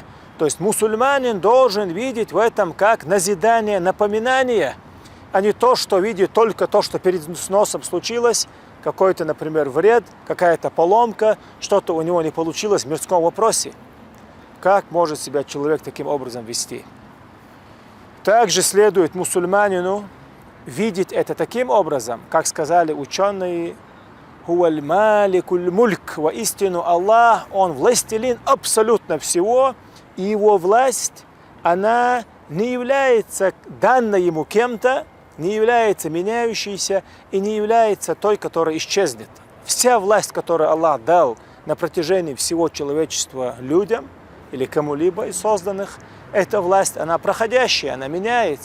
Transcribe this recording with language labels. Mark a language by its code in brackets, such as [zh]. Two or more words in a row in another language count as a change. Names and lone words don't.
[ru] То есть мусульманин должен видеть в этом как назидание, напоминание, а не то, что видит только то, что перед носом случилось, какой-то, например, вред, какая-то поломка, что-то у него не получилось в мирском вопросе. Как может себя человек таким образом вести? Также следует мусульманину видеть это таким образом, как сказали ученые: [ar] «هو مالك الملك», [ru] воистину Аллах, Он властелин абсолютно всего, и Его власть, она не является данной Ему кем-то, не является меняющейся и не является той, которая исчезнет. Вся власть, которую Аллах дал на протяжении всего человечества людям или кому-либо из созданных, эта власть, она проходящая, она меняется.